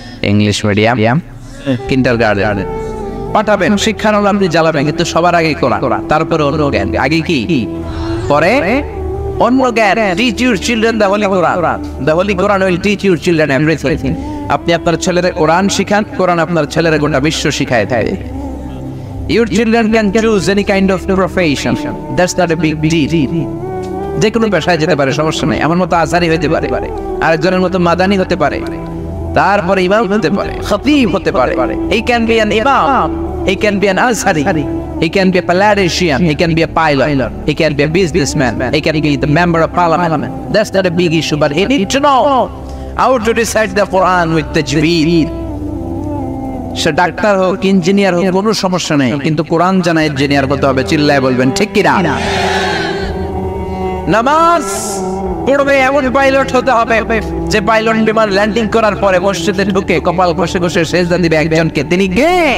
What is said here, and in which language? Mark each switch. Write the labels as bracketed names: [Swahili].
[Bangla] English medium, kindergarten পাঠাবেন, শিক্ষার আলো আপনি জ্বালাবেন, কিন্তু সবার আগে কোরআন, তারপরে অন্য জ্ঞান। আগে কি, পরে অন্য জ্ঞান। [English] Teach your children the holy Quran, the holy Quran will teach your children everything. [Bangla] আপনি আপনার ছেলেদের কোরআন শিখান, কোরআন আপনার ছেলেরা গোটা বিশ্ব শিখায় থাকে। [English] Your children can choose any kind of profession. That's not a big deal. [Bangla] যে কোনো পেশায় যেতে পারে, সমস্যা নেই। আমার মতো আজহারি হতে পারে, আরেকজনের মতো মাদানি হতে পারে, তারপরে ইমাম হতে পারে, খতিব হতে পারে। [English] He can be an imam, he can be an azhari, he can be a politician, he can be a pilot, he can be a businessman, he can be the member of parliament. That's not a big issue, but he needs to know how to recite the Quran with tajweed. [Bangla] Say doctor হোক, engineer হোক, কোনো সমস্যা নেই, কিন্তু কোরআন জানা engineer হতে হবে। চিল্লায় বলবেন ঠিক কি না? নামাজ পড়বে এমন পাইলট হতে হবে যে পাইলট বিমান ল্যান্ডিং করার পরে মসজিদে ঢুকে কপাল ঘষে ঘষে সেজদা দিবে একজনকে, তিনি কে?